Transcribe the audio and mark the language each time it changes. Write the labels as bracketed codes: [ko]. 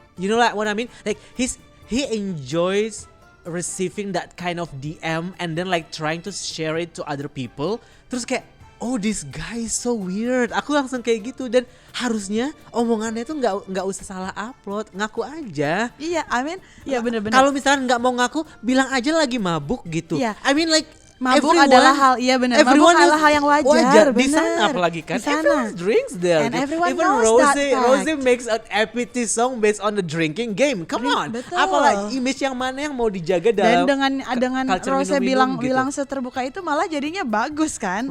[en] You know like what I mean? Like he enjoys receiving that kind of DM and then like trying to share it to other people. [id] Terus kayak, [en] oh this guy is so weird. [id] Aku langsung kayak gitu. Dan harusnya omongannya tuh nggak usah salah upload, ngaku aja. Iya, [en] I mean, [id] ya benar-benar. Kalau misalnya nggak mau ngaku, bilang aja lagi mabuk gitu. Iya. [en] I mean like [id] mabuk adalah hal, iya benar. Mabuk adalah hal yang wajar. Di sana apalagi kan. [en] Everyone drinks there. And everyone even knows that fact. Rose makes an EPT song based on the drinking game. Come on. [id] Betul. Apalagi image yang mana yang mau dijaga dalam. Dan dengan Rose bilang seterbuka itu malah jadinya bagus kan?